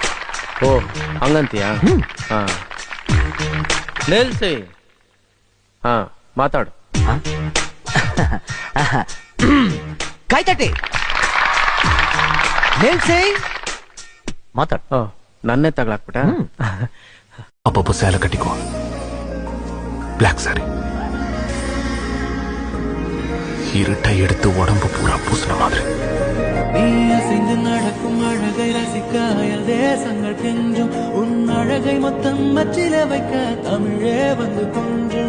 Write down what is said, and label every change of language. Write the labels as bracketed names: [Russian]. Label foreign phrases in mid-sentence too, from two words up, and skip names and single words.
[Kannada] ಓ ಹಂಗಂತೀಯಾ? ಹಾ ನಿಲ್ಸಿ. ಹಾ ಮಾತಾಡು. ಕೈ ತಟ್ಟಿ ನಿಲ್ಸಿ ಮಾತಾಡು. ಓ ನನ್ನೇ ತಗೊಳಕ್ಬಿಟ್ಟ. [Tamil] அப்பப்போ சேலை கட்டிக்கோ, [English] black saree. [Tamil] இருட்டை எடுத்து உடம்பு பூரா பூசின மாதிரி. நீ அசைந்து நடக்கும் அழகை ரசிக்க அயல் தேசங்கள் கெஞ்சும், உன் அழகை மொத்தம் மச்சில வைக்க தமிழே வந்து கொஞ்சம்.